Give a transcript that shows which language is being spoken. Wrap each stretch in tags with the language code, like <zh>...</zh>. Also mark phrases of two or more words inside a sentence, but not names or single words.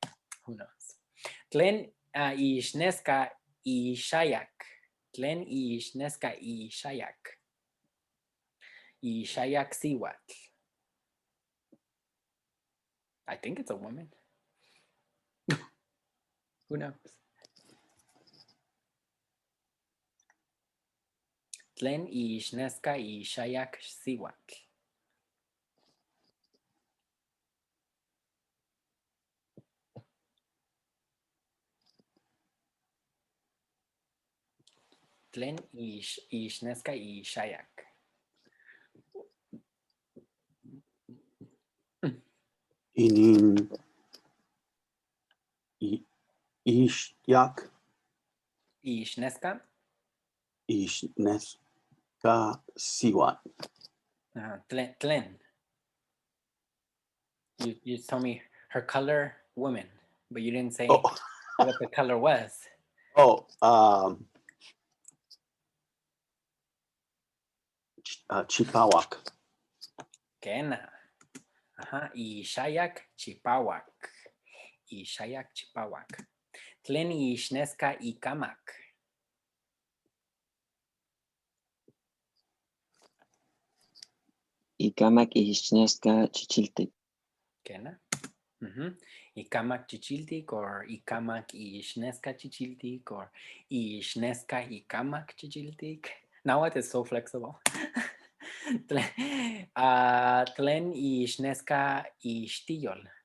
<en>Who knows?</en> <nah>Tlen Ishneska Ishayak. Tlen Ishneska Ishayak. Ishayak Siwatl.</nah> <en>I think it's a woman. Who knows?</en> <nah>Tlen Ishneska Ishayak Siwatl. Tlen Ishneska Ishayak. Inin Ishyak Ishneska. Ishneska Siwat. Tlen.</nah> <en>You told me her color, woman, but you didn't say what the color was.</en> <nah>Chipawak. Kena. Ishayak Chipawak. Ishayak Chipawak. Tlen Ishneska Ikamak. Ikamak Ishneska Xochipaltik. Kena. Ikamak Chichiltik or Ikamak Ishneska Chichiltik or Ishneska Ikamak Chichiltik.</nah> <en>Nahuatl is so flexible.</en> <nah>Tlen Ishneska Ishtiyol.</nah>